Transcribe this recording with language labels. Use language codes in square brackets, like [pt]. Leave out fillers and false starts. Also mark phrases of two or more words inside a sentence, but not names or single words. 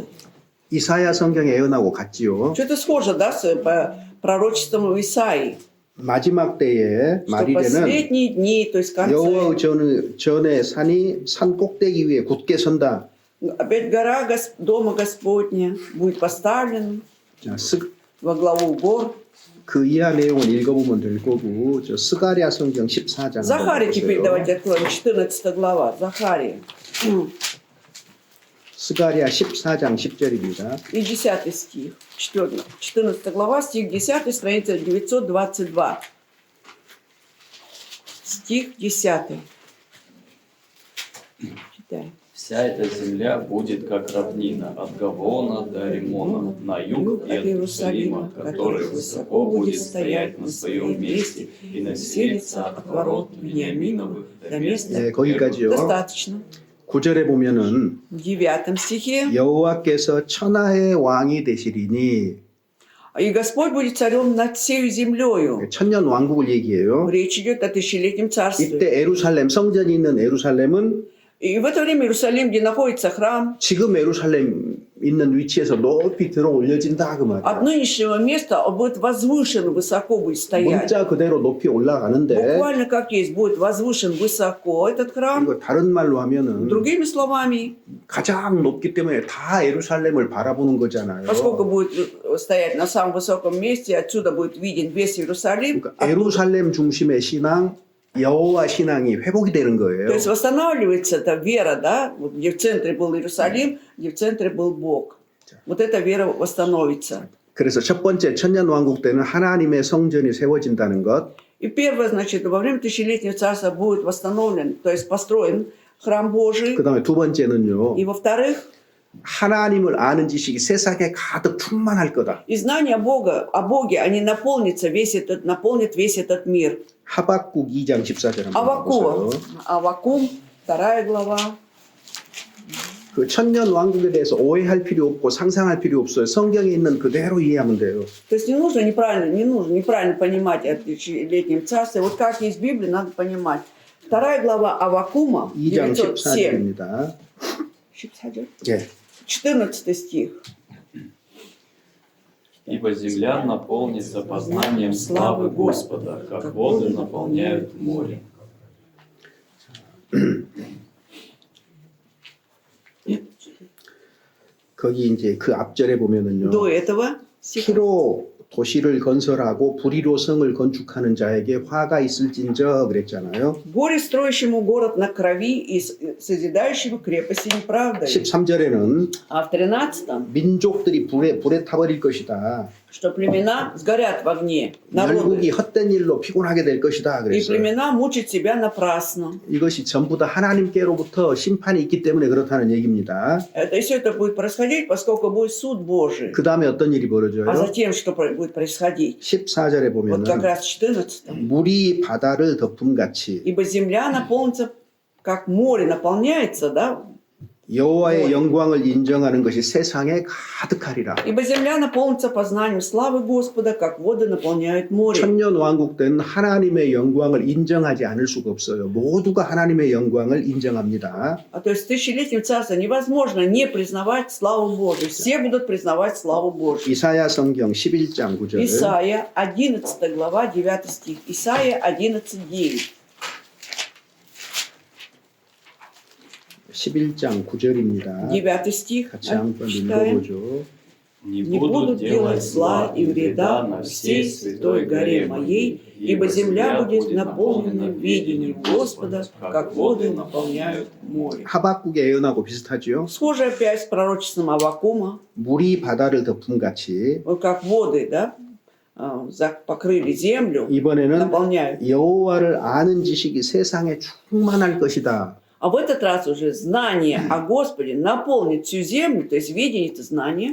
[ko] 이사야 성경에 예언하고 같지요. [ru] Что-то схоже, да, с пророчеством Исаии. [ko] 마지막 때에 [ru] Что [ko] 말일에는 [ru] последние дни, то есть в [ko] 여호와 [ru] конце, [ko] 전에 산이 산 꼭대기 위에 굳게 선다. [ru] опять гора Дома Господня будет поставлена [ko] 자, [ru] во главу гор. [ko] 그 이하 내용은 읽어보면 될 거고 저 스가랴 성경 14장 [ru] Захария теперь давайте откроем, 14 глава, Захария. [ko] 스가랴 14장 10절입니다. [ru] И 10 стих, 14 глава, стих 10, страница 922. Стих 10. Читай. Вся эта земля будет как равнина от Гавона до Римона, на юг от Иерусалима, который высоко будет стоять на своем месте и населится от ворот Вениаминовых до места [ko] 네, 거기까지요. [ru] Достаточно. [ko] 9절에 보면은 [ru] В 9 стихе. [ko] 여호와께서 천하의 왕이 되시리니 [ru] И Господь будет царем над всей землею. [ko] 천년 왕국을 얘기해요. [ru] Речь идет о тысячелетнем царстве. [ko] 이때 에루살렘 성전이 있는 에루살렘은 [ru] И в это время Иерусалим, где находится храм, [ko] 지금 에루살렘 있는 위치에서 높이 들어 올려진다 그 [ru] от [ko] 말이야. [ru] нынешнего места он будет возвышен, высоко будет стоять. [ko] 문자 그대로 높이 올라가는데 [ru] Буквально как есть, будет возвышен высоко этот храм. [ko] 이거 다른 말로 하면은 [ru] Другими словами, [ko] 가장 높기 때문에 다 에루살렘을 바라보는 거잖아요. [ru] поскольку будет стоять на самом высоком месте, отсюда будет виден весь Иерусалим. [ko] 그러니까 에루살렘 중심의 신앙, 여호와 신앙이 회복이 되는 거예요. [ru] То есть восстанавливается эта вера, да, вот где в центре был Иерусалим, где в центре был Бог. Вот эта вера восстановится. [ko] 그래서 첫 번째 천년 왕국 때는 하나님의 성전이 세워진다는 것. [ru] И первое, значит, во время тысячелетнего царства будет восстановлен, то есть построен храм Божий. [ko] 그다음에 두 번째는요. [ru] И во-вторых, [ko] 하나님을 아는 지식이 세상에 가득 충만할 거다. [ru] и знание Бога, о Боге, они наполнят весь этот мир. [ko] 하박국 2장 14절 한번 [ru] Авакум, [ko] 보세요. [ru] Авакум, 2 глава. [ko] 그 천년 왕국에 대해서 오해할 필요 없고 상상할 필요 없어요. 성경에 있는 그대로 이해하면 돼요. [ru] То есть не нужно неправильно понимать о тысячелетнем царстве. Вот как есть в Библии, надо понимать. 2 глава Авакума, [ko] 2장 907. 14절입니다. 14? 예. [ru] 14 стих. Ибо земля наполнится познанием славы Господа, как воды наполняют море. [ko] 거기 이제 그 앞절에 보면은요. [ru] До этого стиха. [ko] 피로 도시를 건설하고 불의로 성을 건축하는 자에게 화가 있을진저 그랬잖아요. [ru] Горе строящему город на крови и созидающему крепости неправдой. [ko] 13절에는 [ru] А в 13-м, [ko] 민족들이 불에 타버릴 것이다. [ru] что племена сгорят в огне, [ko] 열국이 [ru] народы, [ko] 헛된 일로 피곤하게 될 것이다 [ru] и [ko] 그랬어요. [ru] племена мучат себя напрасно. [ko] 이것이 전부 다 하나님께로부터 심판이 있기 때문에 그렇다는 얘기입니다. [ru] И все это будет происходить, поскольку будет суд Божий. [ko] 그 다음에 어떤 일이 [ru] А [ko] 벌어져요? [ru] затем что будет происходить? [ko] 14절에 [ru] Вот как [ko] 보면은 [ru] раз в 14-м. [ko] 물이 바다를 덮음같이 [ru] Ибо земля наполнится, как море наполняется, да? [ko] 여호와의 영광을 인정하는 것이 세상에 가득하리라. [ru] Ибо земля наполнится познанием славы Господа, как воды наполняют море. [ko] 천년 왕국 때는 하나님의 영광을 인정하지 않을 수가 없어요. 모두가 하나님의 영광을 인정합니다. [ru] А то есть в тысячелетнем царстве невозможно не признавать славу Божию. Все будут признавать славу Божию. [ko] 이사야 성경 11장 9절. [ru] Исайя, 11 глава, 9 стих. Исайя 11, 9. [ko] 11장 9절입니다. [ru] 9 стих. [ko] 같이 한번 [ru] Читаем. [ko] 읽어보죠. [ru] Не Не будут делать зла и вреда на всей святой горе моей, ибо земля будет наполнена видением Господа, как воды наполняют море. [ko] 하박국의 예언하고 비슷하지요. [ru] Схоже опять с пророчеством Аввакума, [ko] 물이 바다를 덮음같이 [ru] вот как воды, да, покрыли землю, [ko] 이번에는 [ru] наполняют. [ko] 여호와를 아는 지식이 세상에 충만할 것이다. [ru] А в этот раз уже знание о Господе наполнит всю землю, то есть видение это знание.